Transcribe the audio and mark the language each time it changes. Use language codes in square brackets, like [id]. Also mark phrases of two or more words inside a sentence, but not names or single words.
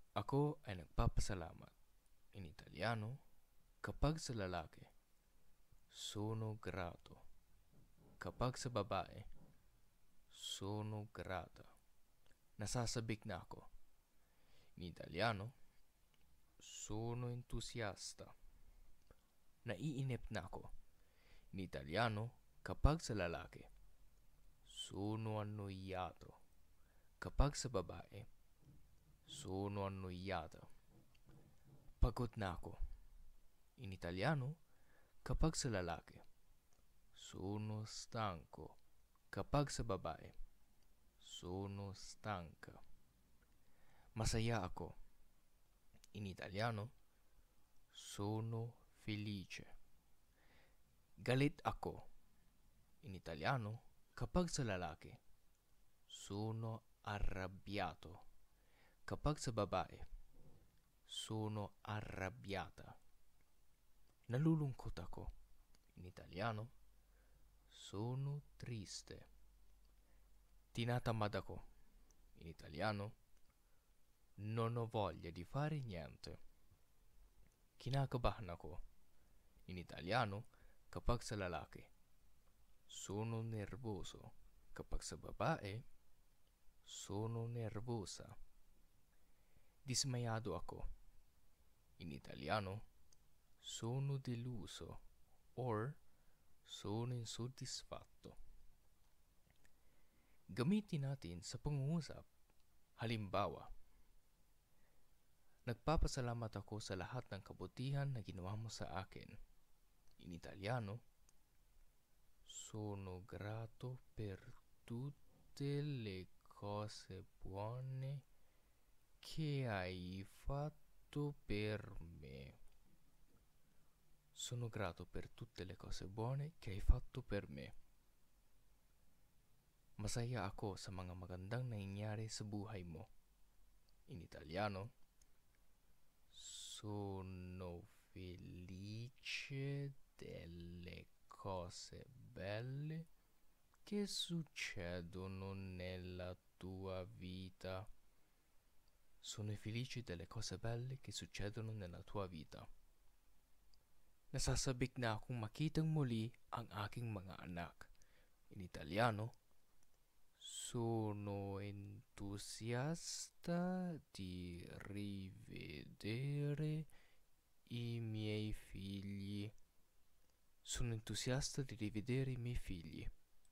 [tl] Ako ay nagpapasalamat. [it] In Italiano, [tl] kapag sa lalaki, [it] sono grato. [tl] Kapag sa babae, [it] sono grata. [tl] Nasasabik na ako. [it] In Italiano, sono entusiasta. [tl] Naiinip na ako. [it] In Italiano, [tl] kapag sa lalaki, [it] sono annoiato. [tl] Kapag sa babae, [it] sono annoiata. [tl] Pagod na ako. [it] In Italiano, [tl] kapag sa lalaki, [it] sono stanco. [tl] Kapag sa babae, [it] sono stanca. [tl] Masaya ako. [it] In Italiano, sono felice. [tl] Galit ako. [it] In Italiano, [tl] kapag sa lalaki, [it] sono arrabbiato. [tl] Kapag sa babae, [it] sono arrabbiata. [tl] Nalulungkot ako. [it] In Italiano, sono triste. [tl] Tinatamad ako. [it] In Italiano, non ho voglia di fare niente. [tl] Kinakabahan ako. [it] In Italiano, [tl] kapag sa lalaki, [it] sono nervoso. [tl] Kapag sa babae, [it] sono nervosa. [tl] Dismayado ako. [it] In Italiano, sono deluso or sono insoddisfatto. [tl] Gamitin natin sa pangungusap. Halimbawa, nagpapasalamat ako sa lahat ng kabutihan na ginawa mo sa akin. [it] In Italiano, sono grato per tutte le cose buone che hai fatto per me. Sono grato per tutte le cose buone che hai fatto per me. [tl] Masaya ako sa mga magandang nangyayari sa buhay mo. [it] In Italiano, sono felice delle cose belle che succedono nella tua vita. Sono felice delle cose belle che succedono nella tua vita. [tl] Nasasabik na akong makitang muli ang aking mga anak. [it] In Italiano, sono entusiasta di rivedere i miei figli. Sono entusiasta di rivedere i miei figli.